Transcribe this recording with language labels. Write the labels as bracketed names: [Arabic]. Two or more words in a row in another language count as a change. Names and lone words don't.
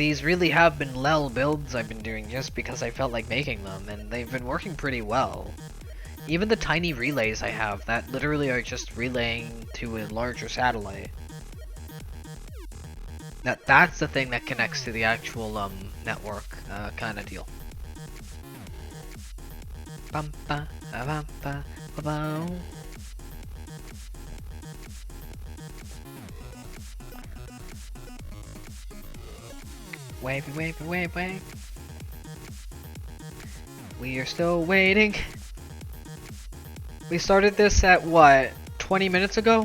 [English] these really have been LEL builds I've been doing just because I felt like making them, and they've been working pretty well. Even the tiny relays I have that literally are just relaying to a larger satellite. That's the thing that connects to the actual network kind of deal. Bum ba bum ba ba bum. Wavy, wavy, wave, wave. We are still waiting. We started this at what? 20 minutes ago?